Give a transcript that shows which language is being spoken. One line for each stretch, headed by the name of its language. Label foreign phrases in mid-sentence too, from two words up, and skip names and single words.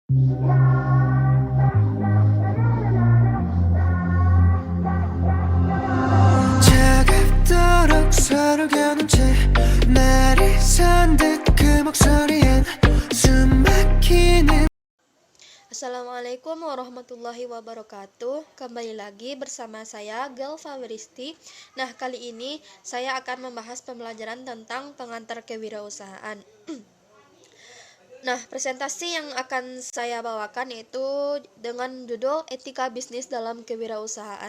Korean: 차갑도록 서로 겨눈 채 날이 선 듯 그 목소리엔 숨 막히는.
Arabic: السلام عليكم ورحمة الله وبركاته.
Indonesian: Kembali lagi bersama saya Gelva Wiristi. Nah, kali ini saya akan membahas pembelajaran tentang pengantar kewirausahaan. Nah, presentasi yang akan saya bawakan yaitu dengan judul Etika Bisnis dalam Kewirausahaan.